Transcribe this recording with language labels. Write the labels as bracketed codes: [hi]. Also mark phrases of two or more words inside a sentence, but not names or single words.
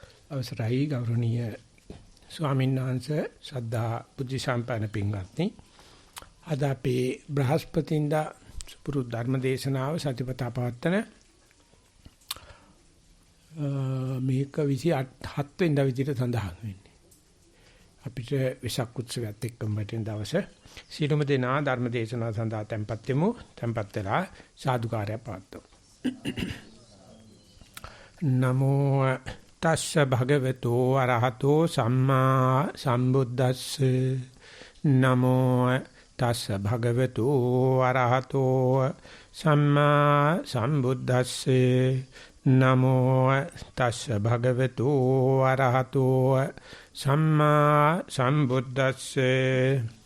[si] අවසරයි ගෞරවනීය ස්වාමීන් වහන්සේ ශ්‍රද්ධා බුද්ධ සම්පන්න පින්වත්නි අද අපේ බ්‍රහස්පතින්දා සුපුරු ධර්ම දේශනාව සතිපතා පවත්තන මේක 27 වෙනිදා විදිහට සඳහන් වෙන්නේ අපිට වෙසක් උත්සවයත් එක්කම වැටෙන දවසේ සීලම දෙනා ධර්ම දේශනාව සඳහා tempත් වෙමු tempත් වෙලා සාදුකාරය පවත්වමු [pi] නමෝ තස්ස භගවතු අරහතෝ සම්මා සම්බුද්දස්සේ නමෝ තස්ස භගවතු අරහතෝ සම්මා සම්බුද්දස්සේ නමෝ තස්ස භගවතු අරහතෝ සම්මා සම්බුද්දස්සේ